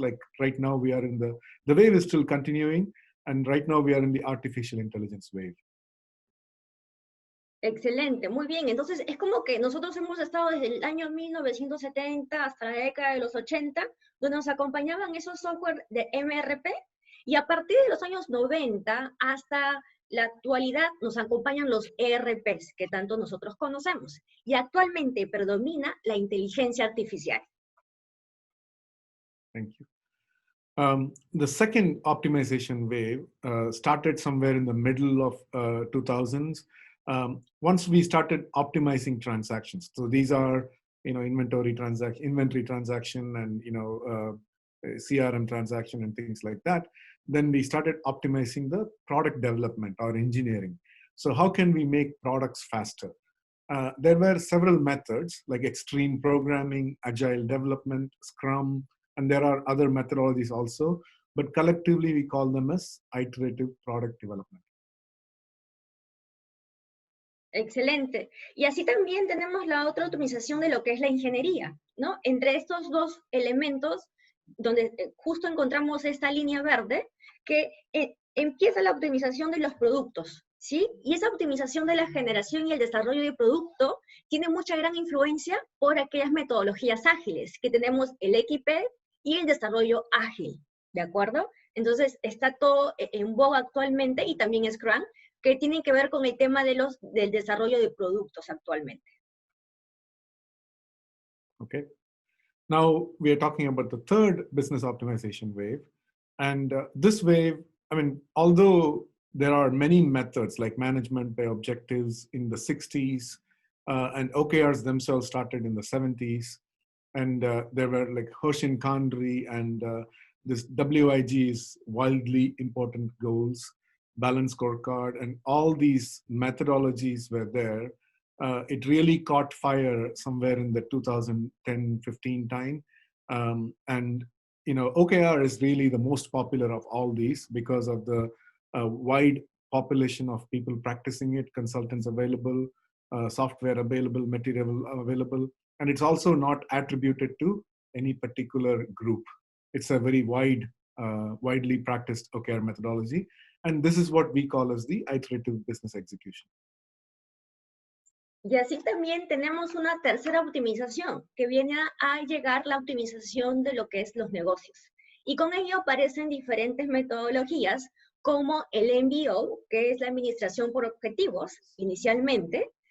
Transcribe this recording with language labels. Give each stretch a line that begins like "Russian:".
English: Like right now we are in the wave is still continuing, and right now we are in the artificial intelligence wave.
Spanish: Excelente, muy bien. Entonces, es como que nosotros hemos estado desde el año 1970 hasta la década de los 80, donde nos acompañaban esos software de MRP, y a partir de los años 90 hasta la actualidad nos acompañan los ERPs, que tanto nosotros conocemos. Y actualmente predomina la inteligencia artificial.
English: Thank you. The second optimization wave started somewhere in the middle of 2000s. Once we started optimizing transactions, so these are inventory transaction, and CRM transaction and things like that. Then we started optimizing the product development or engineering. So how can we make products faster? There were several methods like extreme programming, agile development, Scrum, and there are other methodologies also, but collectively we call them as iterative product development.
Spanish: Excelente. Y así también tenemos la otra optimización de lo que es la ingeniería, ¿no? Entre estos dos elementos, donde justo encontramos esta línea verde, que empieza la optimización de los productos, ¿sí? Y esa optimización de la generación y el desarrollo de producto tiene mucha gran influencia por aquellas metodologías ágiles, que tenemos el XP y el desarrollo ágil, ¿de acuerdo? Entonces, está todo en boga actualmente, y también Scrum, que tienen que ver con el tema del desarrollo de productos actualmente.
English: Okay. Now we are talking about the third business optimization wave. And this wave, I mean, although there are many methods like management by objectives in the 60s, and OKRs themselves started in the 70s, and there were like 𝐁𝐚𝐬𝐿𝐴 and this WIG's wildly important goals, balanced scorecard, and all these methodologies were there. It really caught fire somewhere in the 2010-15 time. And OKR is really the most popular of all these because of the wide population of people practicing it, consultants available, software available, material available, and it's also not attributed to any particular group. It's a very widely practiced OKR methodology, and this is what we call as the iterative business execution.
Spanish: Y así también tenemos una tercera optimización, que viene a llegar la optimización de lo que es los negocios. Y con ello aparecen diferentes metodologías, como el MBO, que es la administración por objetivos, inicialmente.